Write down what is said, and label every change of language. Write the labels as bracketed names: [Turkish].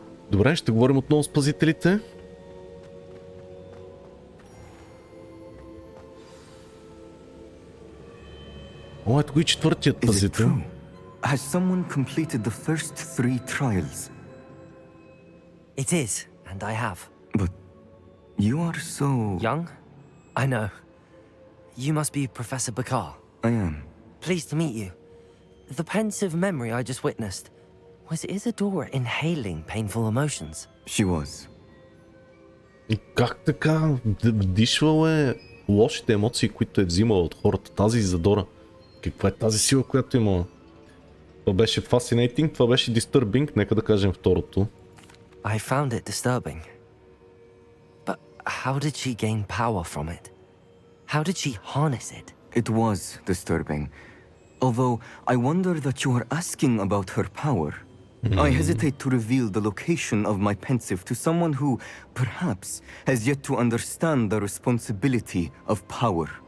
[Bulgarian] Добре, ще говорим отново с пазителите. О, ето го и четвъртият пазител. [English] Has someone completed the first 3 trials? It is, and I have. But you are so... Young? I know. You must be Professor Bakar. I am. Pleased to meet you. The pensive memory I just witnessed. Was Isadora inhaling painful emotions? She was. [Bulgarian] И как така вдишвал е лошите емоции, които е взимала от хората? Тази Изадора. Каква е тази сила, която имала? Това беше [English] fascinating, [Bulgarian] това беше [English] disturbing, [Bulgarian] нека да кажем второто. [English] I found it disturbing. But how did she gain power from it? How did she harness it? It was disturbing. Although I wonder that you are asking about her power. I hesitate to reveal the location of my pensive to someone who, perhaps, has yet to understand the responsibility of power.